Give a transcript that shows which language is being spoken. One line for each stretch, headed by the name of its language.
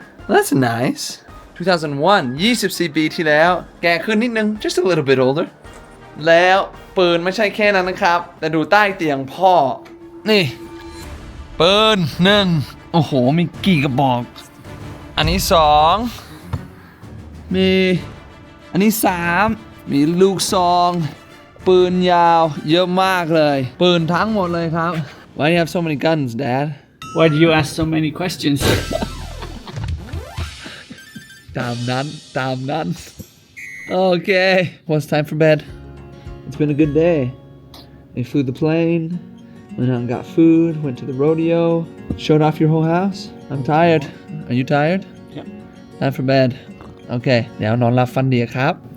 English: That's nice.
Thai: 2001 24 ปีที่แล้วแก่ขึ้นนิดนึง
English: just a little bit older
Thai: แล้วปืนไม่ใช่แค่นั้นนะครับแต่ดูใต้เตียงพ่อนี่ปืน1โอ้โหมีกี่กระบอกอันนี้2มีอันนี้3มีลูกซองปืนยาวเยอะมากเลยปืนทั้งหมดเลยครับ
English: Why do you have so many guns, Dad? Why do you ask so many questions?
Thai: ตามนั้น
English: Okay, well, it's time for bed. It's been a good day. We flew the plane, went out and got food, went to the rodeo, showed off your whole house. I'm tired. Are you tired? Yep. Time for bed. Okay,
Thai: เดี๋ยวนอนหลับฝันดีครับ